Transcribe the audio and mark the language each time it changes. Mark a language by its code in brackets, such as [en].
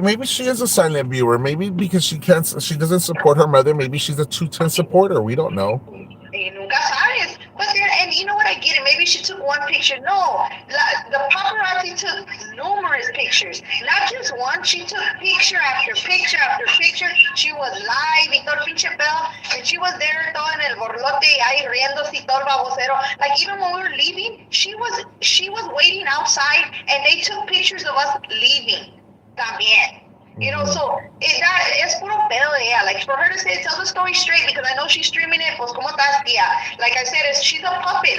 [en] Maybe she is a silent viewer. Maybe because she doesn't support her mother. Maybe she's a 210 supporter. We don't know. [es] Nunca sabes. [en] But and you know what, I get it. Maybe she took one picture. No, the paparazzi took numerous pictures. Not just one. She took picture after picture after picture. She was live [es] y todo el pinche pedo. [en] And she was there [es] todo en el borlote ahí riéndose y todo el babosero. [en] Like, even when we were leaving, she was waiting outside and they took pictures of us leaving. [es] También. [en] You know, [es] so es puro pedo de ella. [en] Like, for her to say, tell the story straight, because I know she's streaming it, [es] pues, ¿cómo estás, tía? [en] Like I said, she's a puppet.